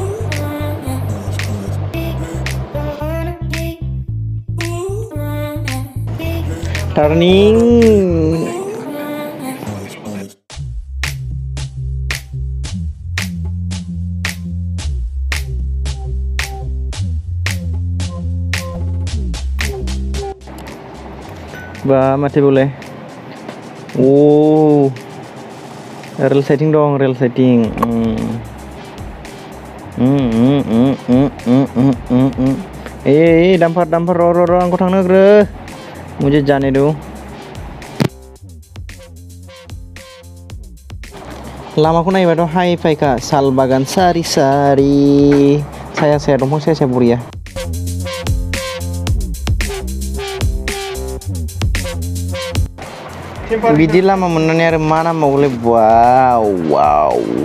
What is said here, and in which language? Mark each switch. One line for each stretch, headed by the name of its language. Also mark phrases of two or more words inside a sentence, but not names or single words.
Bodo: टार्निं बा माथो बोले ओ
English: rail siding
Bodo: दं
English: rail siding
Bodo: ए डाम्पार र आंखौ थांनो होग्रो
Hindi: मुझे जाने दो
Bodo: लामाखौ नायबाथ' हाइ फाइखा साल बागान सारि सारि साया दंफां साया बरिया बिदि लामा मोननानै आरो मा नांबावगौलै वाव वाव